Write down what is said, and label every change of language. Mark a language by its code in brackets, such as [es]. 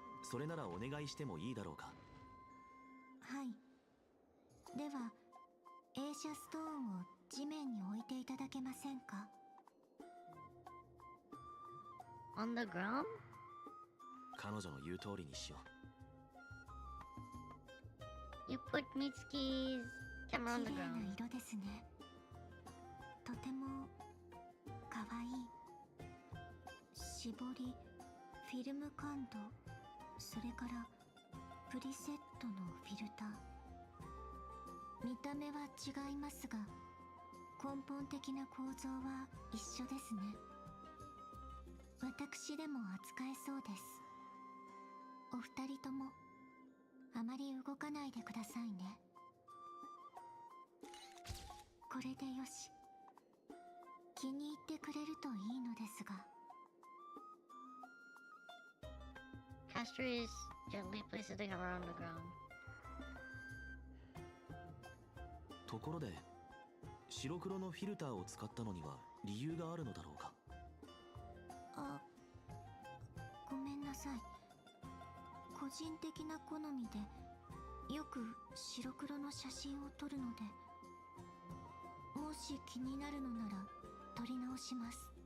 [ja] それならお願いしてもいいだろうか？はい。では、映写ストーンを地面に置いていただけませんか？ [en] On the ground? [ja] 彼女の言う通りにしよう。 [en] You put Mitsuki's camera on the [ja] 綺麗 [en] ground. [ja] な色ですね。とてもかわいい。絞り、フィルム感度、それからプリセットのフィルター。見た目は違いますが、根本的な構造は一緒ですね。私でも扱えそうです。お二人ともあまり動かないでくださいね。これでよし。気に入ってくれるといいのですが。 [en] Castor is gently placing the camera on the ground. [ja] ところで、白黒のフィルターを使ったのには理由があるのだろうか？あ、ごめんなさい。個人的な好みでよく白黒の写真を撮るので、もし気になるのなら撮り直します。